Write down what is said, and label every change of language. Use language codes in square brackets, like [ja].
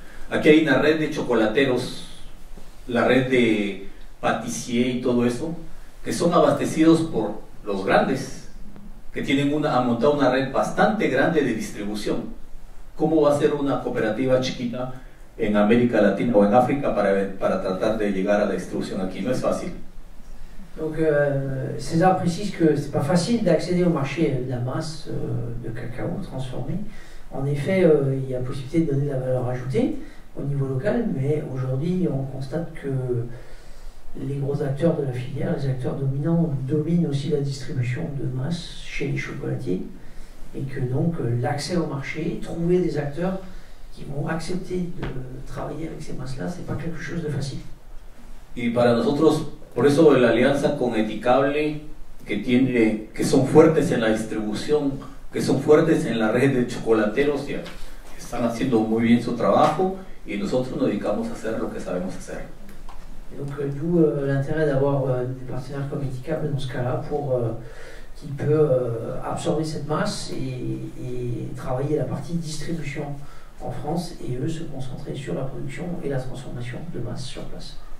[es] Aquí hay una red de chocolateros, la red de patissier y todo eso, que son abastecidos por los grandes, que tienen han montado una red bastante grande de distribución. ¿Cómo va a ser una cooperativa chiquita en América Latina o en África para tratar de llegar a la distribución aquí? No es fácil. [fr] Donc César précise que c'est pas facile d'accéder au marché de la masse de cacao transformé. En effet, il y a possibilité de donner de la valeur ajoutée au niveau local, mais aujourd'hui on constate que les gros acteurs de la filière, les acteurs dominants, dominent aussi la distribution de masse chez les chocolatiers, et que donc l'accès au marché, trouver des acteurs qui vont accepter de travailler avec ces masses-là, c'est pas quelque chose de facile. [es] Y para nosotros, por eso la alianza con Eticable, que son fuertes en la distribución, que son fuertes en la red de chocolateros, ya están haciendo muy bien su trabajo, y nosotros nos dedicamos a hacer lo que sabemos hacer. [fr] Et donc d'où l'intérêt d'avoir des partenaires comme Eticable dans ce cas-là, qui peut absorber cette masse et travailler la partie distribution en France, et eux se concentrer sur la production et la transformation de masse sur place.